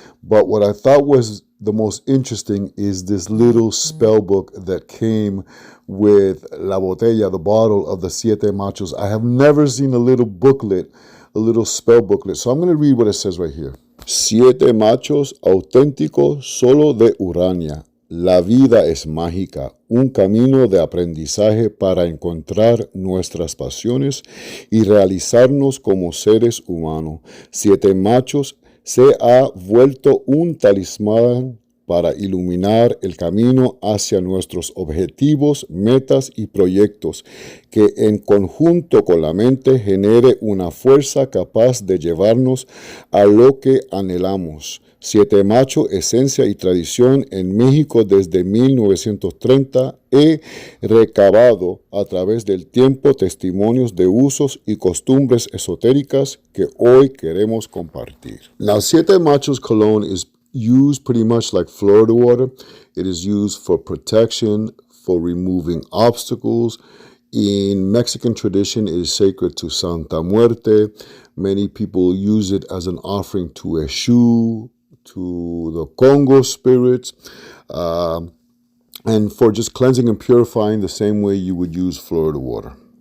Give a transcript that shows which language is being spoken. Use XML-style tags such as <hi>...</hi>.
<en>But what I thought was the most interesting is this little spell book that came with</en> <es>la botella,</es> <en>the bottle of the Siete Machos. I have never seen a little booklet, a little spell booklet. So I'm going to read what it says right here.</en> <es>Siete machos auténticos solo de Urania. La vida es mágica, un camino de aprendizaje para encontrar nuestras pasiones y realizarnos como seres humanos. Siete Machos se ha vuelto un talismán para iluminar el camino hacia nuestros objetivos, metas y proyectos, que en conjunto con la mente genere una fuerza capaz de llevarnos a lo que anhelamos. Siete Macho, esencia y tradición en México desde 1930. He recabado a través del tiempo testimonios de usos y costumbres esotéricas que hoy queremos compartir.</es> <en>Now, Siete Machos cologne is used pretty much like Florida water. It is used for protection, for removing obstacles. In Mexican tradition, it is sacred to Santa Muerte. Many people use it as an offering to Eshu, to the Congo spirits, and for just cleansing and purifying the same way you would use Florida water.</en>